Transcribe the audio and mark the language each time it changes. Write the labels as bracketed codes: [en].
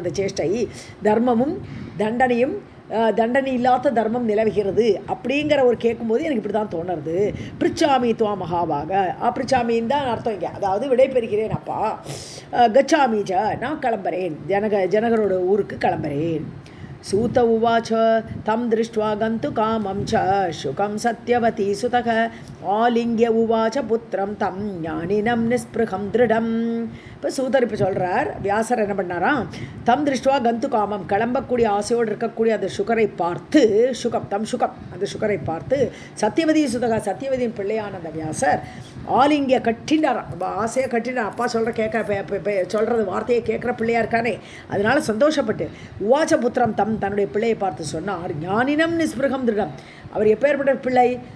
[ta] அந்த சேஷ்டை தர்மமும் தண்டனையும் தண்டனை இல்லாத தர்மம் நிலவுகிறது அப்படிங்கிற ஒரு கேட்கும்போது எனக்கு இப்படி தான் தோணுறது. பிரிச்சாமி துவா மகாபாக, பிரிச்சாமின்னு தான் அர்த்தம் இங்கே, அதாவது விடை பெறுகிறேன் அப்பா. கச்சாமி ச, நான் கிளம்புறேன், ஜனகரோட ஊருக்கு கிளம்புறேன். [sa] सूत उवाच तं दृष्ट्वा गन्तु कामं च शुकं सत्यवती सुतः आलिङ्ग्य उवाच पुत्रं तं ஞானினம் நிஸ்பிருகம் திருடம். [ta] இப்போ சூதர் இப்போ சொல்கிறார், வியாசர் என்ன பண்ணாராம், தம் திருஷ்டுவா கந்து காமம், கிளம்பக்கூடிய ஆசையோடு இருக்கக்கூடிய அந்த சுகரை பார்த்து, சுகம் அந்த சுகரை பார்த்து, சத்தியவதி சுதகா சத்தியவதியின் பிள்ளையான அந்த வியாசர் ஆலிங்கிய கட்டினார், ஆசையை கட்டினார். அப்பா சொல்கிறது வார்த்தையை கேட்குற பிள்ளையா இருக்கானே அதனால சந்தோஷப்பட்டு உவாச்ச புத்திரம் தம் தன்னுடைய பிள்ளையை பார்த்து சொன்னார், ஞானினம் நிஸ்பிருகம் திருடம். அவர் எப்பேற்பட்ட பிள்ளை?